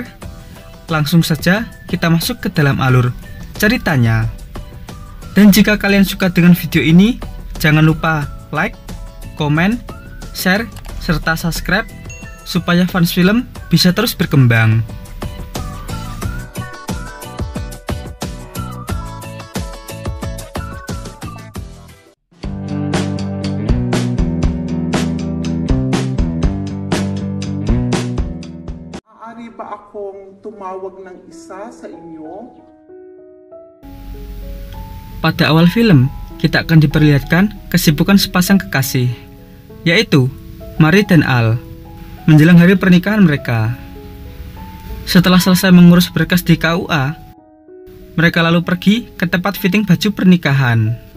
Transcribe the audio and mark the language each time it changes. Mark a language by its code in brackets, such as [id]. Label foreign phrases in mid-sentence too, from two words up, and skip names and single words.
[id] Langsung saja kita masuk ke dalam alur ceritanya. Dan jika kalian suka dengan video ini, jangan lupa like, komen, share, serta subscribe supaya Fans Film bisa terus berkembang. [tl] Maaari ba akong tumawag ng isa sa inyo? [id] Pada awal film, kita akan diperlihatkan kesibukan sepasang kekasih, yaitu Mari dan Al, menjelang hari pernikahan mereka. Setelah selesai mengurus berkas di KUA, mereka lalu pergi ke tempat fitting baju pernikahan.